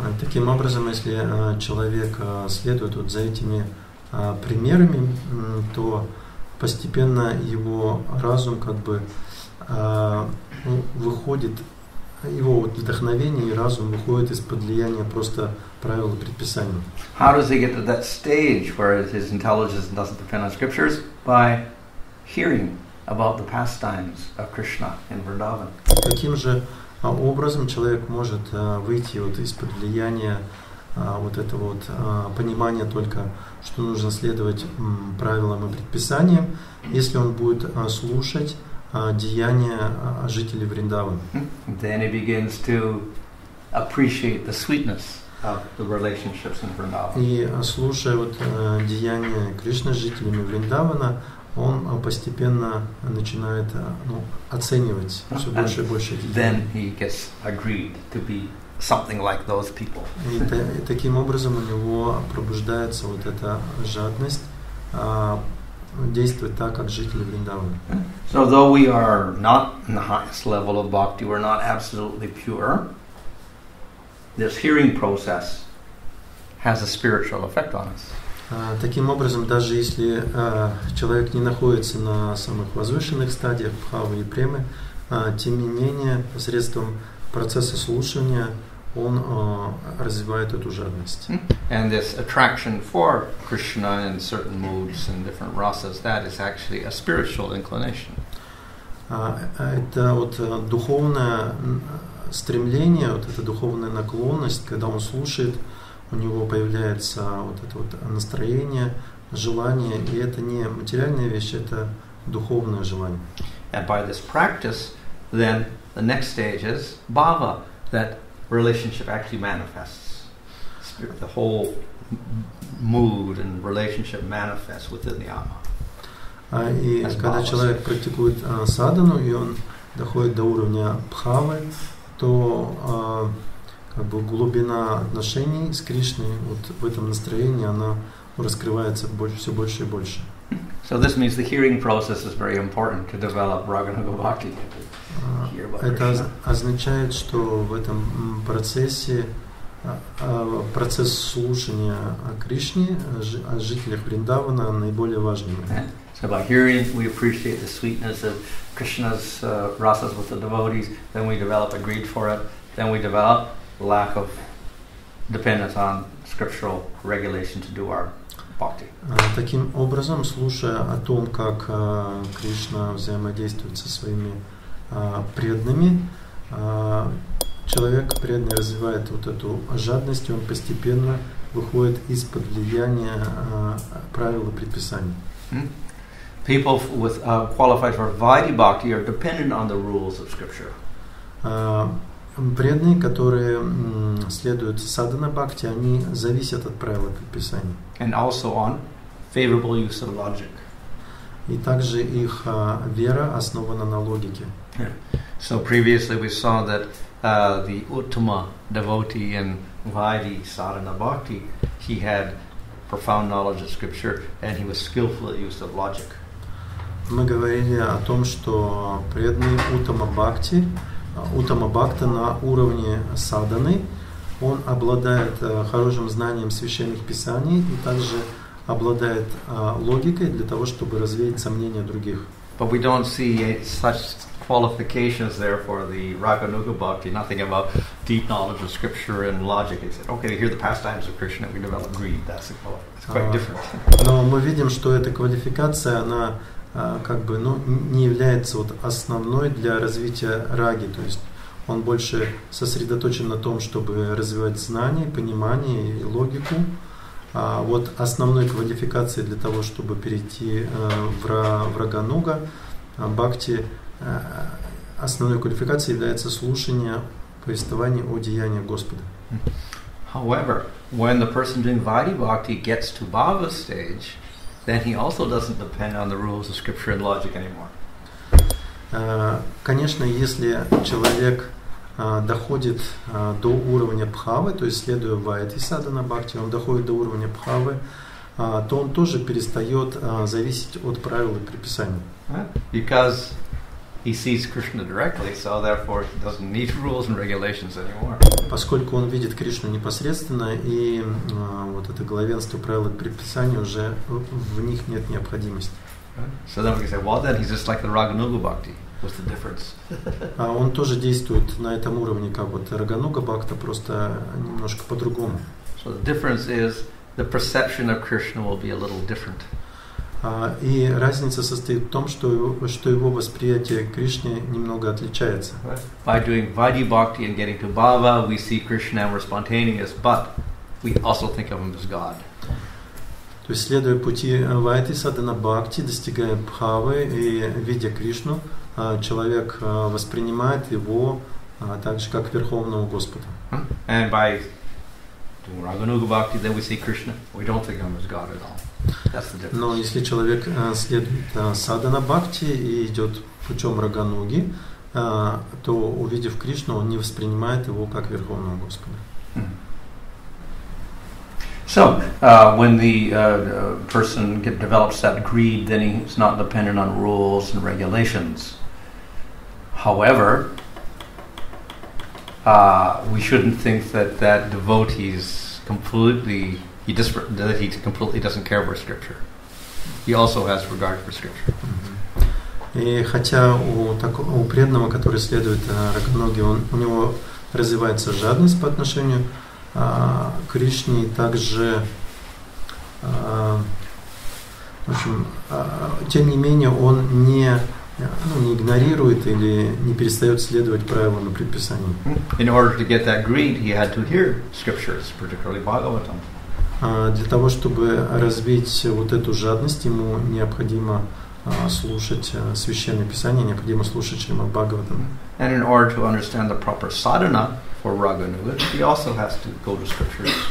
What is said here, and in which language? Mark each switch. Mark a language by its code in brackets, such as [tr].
[ru] Таким образом, если человек следует вот за этими примерами, то постепенно его разум как бы выходит, его вот вдохновение и разум выходит из-под влияния просто правил и предписаний. [en] How does he get to that stage where his intelligence doesn't depend on scriptures? By hearing about the pastimes of Krishna in Vrindavan. [ru] Каким же образом человек может выйти вот из-под влияния вот этого вот понимания только, что нужно следовать правилам и предписаниям, если он будет слушать деяния жителей Вриндавана. [en] Then he begins to appreciate the sweetness of the relationships in Vrindavan. [ru] И слушая вот деяния Кришны с жителями Вриндавана, он постепенно начинает оценивать все больше и больше эти деяния. [en] Then he gets agreed to be something like those people. [ru] И таким образом у него пробуждается вот эта жадность действовать так, как жители Вриндавана. [en] So though we are not in the highest level of bhakti, we're not absolutely pure, this hearing process has a spiritual effect on us. [ru] Таким образом, даже если человек не находится на самых возвышенных стадиях бхавы и премы, тем не менее, посредством процесса слушания он развивает эту жадность. [en] And this attraction for Krishna in certain moods and different rasas, that is actually a spiritual inclination. [ru] Это вот духовное стремление, вот эта духовная наклонность, когда он слушает, у него появляется вот это вот настроение, желание, и это не материальная вещь, это духовное желание. [en] And by this practice, then the next stage is bhava, that relationship actually manifests. The whole mood and relationship manifests within the Atma. [ru] И когда человек практикует садану, и он доходит до уровня бхавы, то как бы глубина отношений с Кришной вот в этом настроении, она раскрывается все больше и больше. [en] So this means the hearing process is very important to develop Raganuga Bhakti. [ru] Это означает, что в этом процессе процесс слушания о Кришне, о жителях Вриндавана наиболее важным. [en] So by hearing, we appreciate the sweetness of Krishna's rasas with the devotees. Then we develop a greed for it. Then we develop lack of dependence on scriptural regulation to do our bhakti. [ru] Таким образом, слушая о том, как Кришна взаимодействует со своими преданными, человек преданный развивает вот эту жадность, и он постепенно выходит из-под влияния правил и предписаний. [en] People with qualified for Vaidhi Bhakti are dependent on the rules of scripture. [ru] Преданные, которые следуют садхана бхакти, они зависят от правил и предписаний. [en] And also on favorable use of logic. [ru] И также их вера основана на логике. [en] So previously we saw that the Uttama devotee in Vaidhi sadhana bhakti, he had profound knowledge of scripture and he was skillful at use of logic. [ru] Мы говорили о том, что преданный Уттама Бхакта на уровне садханы, он обладает хорошим знанием священных писаний и также обладает логикой для того, чтобы развеять сомнения других. [en] But we don't see such qualifications there for the Raganuga Bhakti, nothing about deep knowledge of scripture and logic. He said, okay, here are the pastimes of Krishna, we develop greed. That's quite different. [ru] Но мы видим, что эта квалификация, она как бы, не является вот основной для развития раги, то есть он больше сосредоточен на том, чтобы развивать знания, понимание и логику. А вот основной квалификацией для того, чтобы перейти в Рагануга Бхакти, основной квалификацией является слушание повествования о деяниях Господа. [en] However, when the person doing Vaidhi Bhakti gets to Bhava stage, then he also doesn't depend on the rules of scripture and logic anymore. [ru] Конечно, если человек доходит до уровня Бхавы, то есть следуя Вайдхи садхана бхакти, он доходит до уровня Бхавы, то он тоже перестает зависеть от правил и предписаний. [en] Because he sees Krishna directly, so therefore he doesn't need rules and regulations anymore. [ru] Поскольку он видит Кришну непосредственно, и вот это главенство правил и предписаний уже в них нет необходимости. [en] So then we can say, well, then he's just like the Raganuga Bhakti. What's the difference? [ru] Он тоже действует на этом уровне, как вот Рагануга Бхакта, просто немножко по-другому. [en] So the difference is the perception of Krishna will be a little different. [ru] И разница состоит в том, что его восприятие Кришны немного отличается. [en] By doing Vaidhi Bhakti and getting to Bhava, we see Krishna and we're spontaneous, but we also think of him as God. [ru] То есть, следуя пути Вайдхи садхана бхакти, достигая Бхавы и видя Кришну, человек воспринимает его так же, как Верховного Господа. [en] And by doing Raganuga Bhakti, then we see Krishna. We don't think of him as God at all. That's the difference. [ru] Но если человек следует садхана бхакти и идет путем Рагануги, то, увидев Кришну, он не воспринимает его как Верховного Господа. [en] So, when the person develops that greed, then he's not dependent on rules and regulations. However, we shouldn't think that devotees completely doesn't care for scripture. He also has regard for scripture. [ru] И хотя у преданного, который следует Рагануге, у него развивается жадность по отношению к Кришне, также, в общем, тем не менее, он не игнорирует или не перестает следовать правилам и предписаниям. [en] In order to get that greed, he had to hear scriptures, particularly Bhagavatam. [ru] Для того, чтобы развить вот эту жадность, ему необходимо слушать священное писание, необходимо слушать Шримад Бхагаватам. [en] And in order to understand the proper sadhana for Raganuga, he also has to go to scriptures.